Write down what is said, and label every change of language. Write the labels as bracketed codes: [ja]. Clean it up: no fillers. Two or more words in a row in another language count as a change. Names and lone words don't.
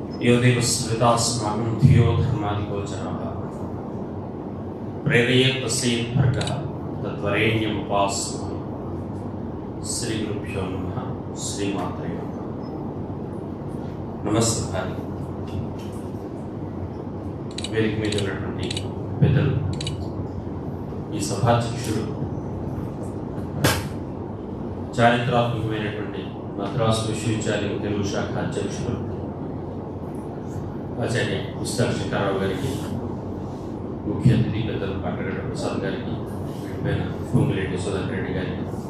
[sa] यो देवस्मृतास्माकं धियो धर्मादिगोचरः प्रेरयेत् तस्येत् भर्गः तद्वरेण्यमुपास्महे। श्री गुरुभ्यो नमः। श्रीमात्रे नमः। नमस्कार। [te] వేదిక మీద ఉన్నటువంటి పెద్దలు, ఈ సభాధ్యక్షుడు, చారిత్రాత్మకమైనటువంటి మద్రాసు విశ్వవిద్యాలయం తెలుగు శాఖ అధ్యక్షుడు ఆచార్య విస్తార్ శంకర్రావు గారికి, ముఖ్య అతిథి పెద్దలు కాటగడ్డ ప్రసాద్ గారికి, వీటిపైన పొంగులేటి సుధాకర్ రెడ్డి గారికి,